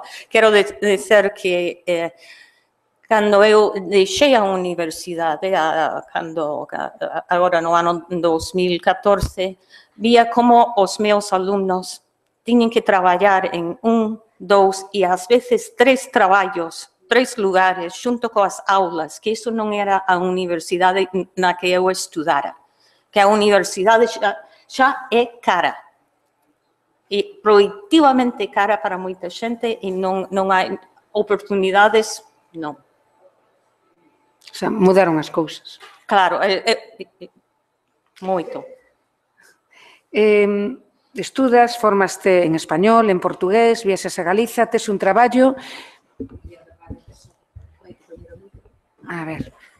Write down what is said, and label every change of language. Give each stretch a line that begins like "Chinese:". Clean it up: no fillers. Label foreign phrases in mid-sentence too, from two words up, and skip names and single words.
Portuguese: Quero dizer que quando eu deixei a universidade, agora no ano 2014, via como os meus alunos tinham que trabalhar em 1, 2 e às vezes 3 trabalhos, 3 lugares, junto com as aulas, que isso não era a universidade na que eu estudara. Que a universidade já é cara. E proibitivamente cara para muita gente e não há oportunidades, não.
Spanish: O sea,
Galician: mudaron as cousas. Claro, moito. Estudas, formaste en español, en portugués, viaxas a Galiza, tes un traballo... A ver...